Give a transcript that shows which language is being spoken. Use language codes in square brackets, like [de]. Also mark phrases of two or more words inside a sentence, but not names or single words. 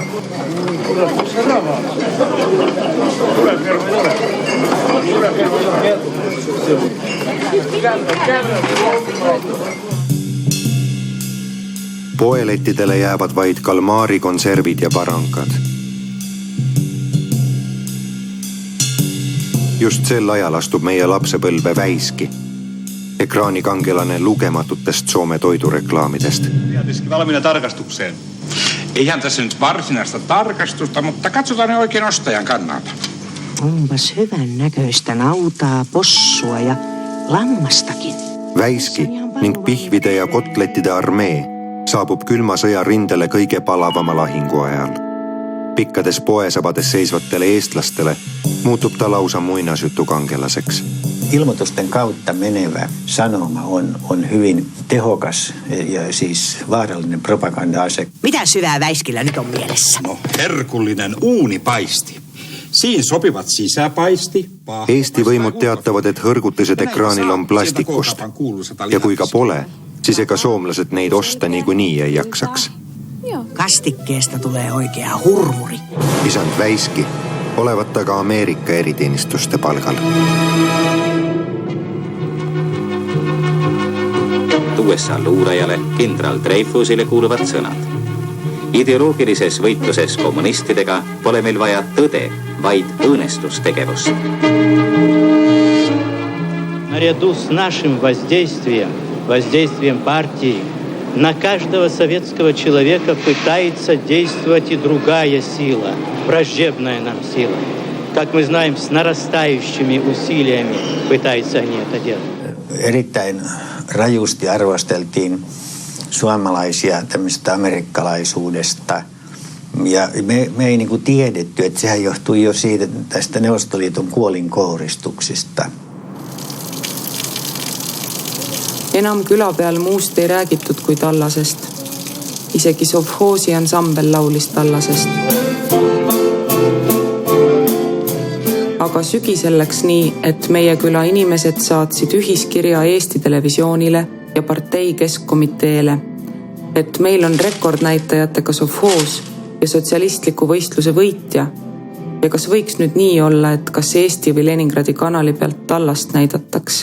[et] Poelettidele jäävad vaid kalmaari konservid ja parankad. Just sel ajal astub meie lapsepõlve Väiski, ekraanikangelane lugematutest Soome toidureklaamidest. [fi] Valmiina tarkastukseen. Eihän tässä nyt varsinaista tarkastusta, mutta katsotaan ne oikein ostajan kannalta. Onpas hyvän näköistä nautaa, possua ja lammastakin. [et] Väiski ning pihvide ja kotlettide armee saabub külma sõja rindele kõige palavama lahingu ajal. Pikkades poesabades seisvatele eestlastele muutub ta lausa muinasjutu kangelaseks. [fi] Ilmoitusten kautta menevä sanoma on hyvin tehokas ja siis vaarallinen propaganda-ase. Mitä syvää Väiskillä nyt on mielessä? No, herkullinen uunipaisti. Siin sopivat sisäpaisti. [et] Eesti võimud teatavad, et hõrgutised ekraanil on plastikust. Ja kui ka pole, siis ega soomlased neid osta niikuinii ei jaksaks. [fi] Kastikkeesta tulee oikea hurmuri. [et] Isand Väiski olevat taga Ameerika eriteenistuste palgal. USA luurajale kindral Dreyfusile kuuluvad sõnad. Ideoloogilises võitluses kommunistidega pole meil vaja tõde, vaid õõnestustegevust. [ru] Наряду с нашим воздействием партии, на каждого советского человека пытается действовать и другая сила, враждебная нам сила. Как мы знаем, с нарастающими усилиями пытаются они это делать. [fi] Erittäin rajusti arvosteltiin suomalaisia tämmöisestä amerikkalaisuudesta. Ja me ei niinku tiedetty, että sehän johtui jo siitä tästä Neuvostoliiton kuolinkouristuksista. [et] Enam küla peal muust ei räägitud kui Tallasest. Isegi sovhoosi ansambel laulis Tallasest. Aga sügisel läks nii, et meie küla inimesed saatsid ühiskirja Eesti Televisioonile ja partei keskkomiteele, et meil on rekordnäitajatega sovhoos ja sotsialistliku võistluse võitja ja kas võiks nüüd nii olla, et kas Eesti või Leningradi kanali pealt Tallast näidataks.